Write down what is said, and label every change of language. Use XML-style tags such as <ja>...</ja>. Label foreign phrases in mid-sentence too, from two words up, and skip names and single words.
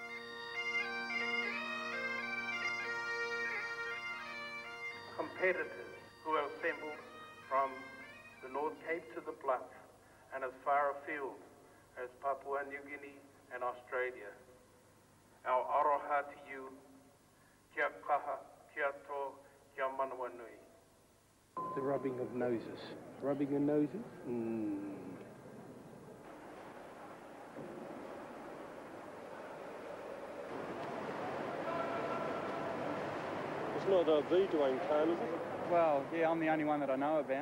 <en>Competitors who have assembled from the North Cape to the Bluff and as far afield as Papua New Guinea and Australia. Our aroha to you,</en> <mi>kia kaha, kia tō, kia manawa nui.</mi> <en>The rubbing of noses. Rubbing your noses? It's not the Dwayne Khan, is it? Well, yeah, I'm the only one that I know about.</en>